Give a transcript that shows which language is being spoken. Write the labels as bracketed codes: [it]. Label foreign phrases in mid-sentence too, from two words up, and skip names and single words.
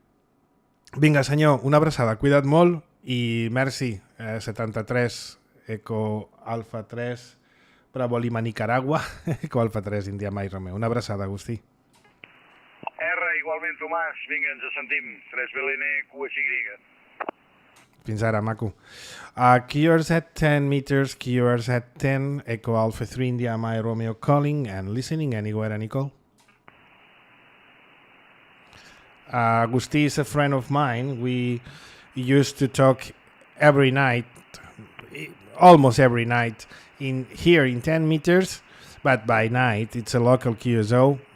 [ca] Vinga, senyor, una abraçada, cuida't molt i merci, 73 Eco Alfa 3 Bravo Lima Nicaragua, Eco Alfa 3 India Mike Romeo. Una abraçada, Agustí. R, igualment, Tomàs. Vinga, ens sentim. 3 BLN QSY. Fins ara, maco. [en] QRZ 10 meters, QRZ 10, Eco Alpha 3 India Mike Romeo calling and listening anywhere, Nicole. Agustí is a friend of mine. We used to talk every night, almost every night, here in 10 meters, but by night it's a local QSO.